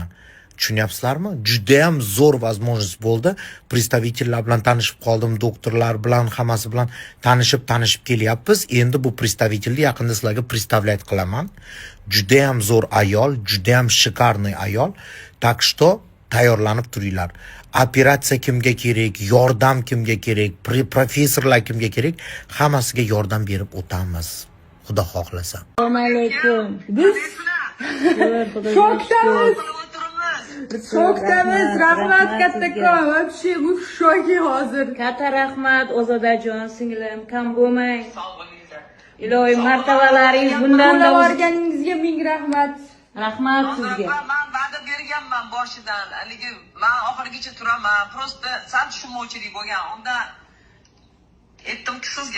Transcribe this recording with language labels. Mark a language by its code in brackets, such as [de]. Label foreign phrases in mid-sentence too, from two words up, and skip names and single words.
[uz] Tushunyapsizlarmi? Juda ham zo'r возможность bo'ldi. Представительlar bilan tanishib qoldim, doktorlar bilan, hammasi bilan tanishib kelyapmiz. Endi bu представительni yaqinda sizlarga представлять qilaman. Juda ham zo'r ayol, juda ham shikarniy ayol. [ru] Так что [uz] tayyorlanib turinglar. Operatsiya kimga kerak, yordam kimga kerak, professorlar kimga kerak, hammasiga yordam berib o'tamiz. Xudo xohlasa. Assalomu alaykum. Biz shokdamiz. Rahmat kattakon. [ru] Вообще мы в шоке hozir. [uz] Katta rahmat Ozodajon singlim, kam bo'lmang. Ilohim martabalaringiz bundan da borganingizga ming rahmat. Rahmat sizga. Men va'da berganman boshidan. Haligi men oxirigacha turaman. Просто sal tushunmovchilik bo'lgan. Unda aytdim-ki sizga.